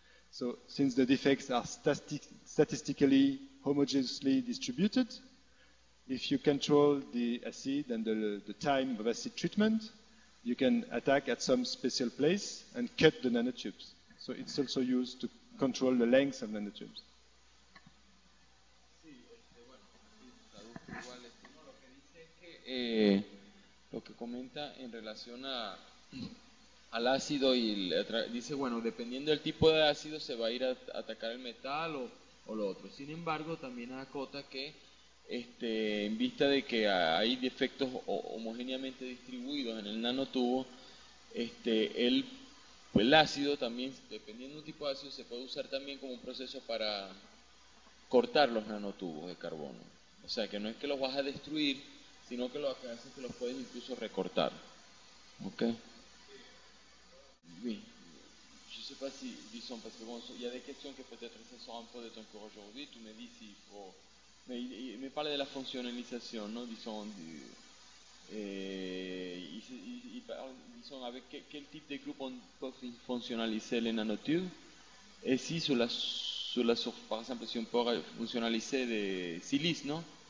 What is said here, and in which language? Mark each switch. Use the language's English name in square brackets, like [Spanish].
[English] So since the defects are statistically homogeneously distributed, if you control the acid and the time of acid treatment, you can attack at some special place and cut the nanotubes. So it's also used to control the length of nanotubes. [Spanish] Sí, bueno, traduzco igual. No, lo que dice es que lo que comenta en relación al ácido dice, bueno, dependiendo del tipo de ácido se va a ir a atacar el metal o lo otro. Sin embargo, también acota que en vista de que hay defectos homogéneamente distribuidos en el nanotubo, el ácido también, dependiendo del tipo de ácido, se puede usar también como un proceso para cortar los nanotubos de carbono. O sea, que no es que los vas a destruir, sino que lo que hace es que los puedes incluso recortar. [French] ¿Ok? Oui. Je ne sais pas si, disons, parce que bon, il y a des questions que peut-être se sont un peu de ton cours aujourd'hui, tu me dis s'il faut... Mais il me parle de la fonctionnalisation, non? Disons, il parle, disons, avec quel type de groupe on peut fonctionnaliser les nanotubes, et si par exemple, si on peut fonctionnaliser des silice, non?